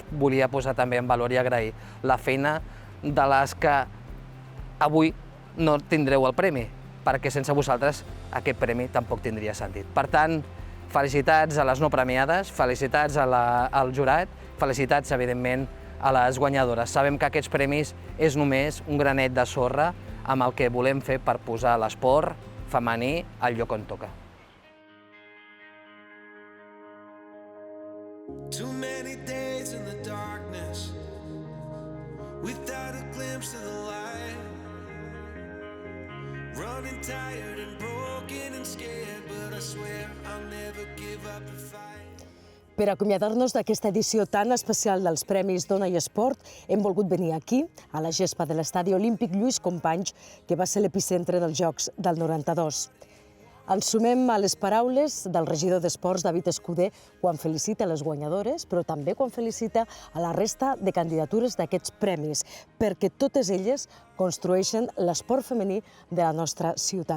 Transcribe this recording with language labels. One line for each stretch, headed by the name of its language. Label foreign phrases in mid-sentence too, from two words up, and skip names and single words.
Catalan: Volia posar també en valor i agrair la feina de les que avui no tindreu el premi, perquè sense vosaltres aquest premi tampoc tindria sentit. Per tant, felicitats a les no premiades, felicitats al jurat, felicitats, evidentment, a les guanyadores. Sabem que aquests premis és només un granet de sorra amb el que volem fer per posar l'esport femení al lloc on toca.
English: Too many days in the darkness without a glimpse of the light, running tired and broken and scared, but I swear I'll never give up the fight.
Catalan: Per acomiadar-nos d'aquesta edició tan especial dels Premis Dona i Esport, hem volgut venir aquí, a la gespa de l'Estadi Olímpic Lluís Companys, que va ser l'epicentre dels Jocs del 92. Ens sumem a les paraules del regidor d'Esports, David Escudé, quan felicita les guanyadores, però també quan felicita a la resta de candidatures d'aquests premis, perquè totes elles construeixen l'esport femení de la nostra ciutat.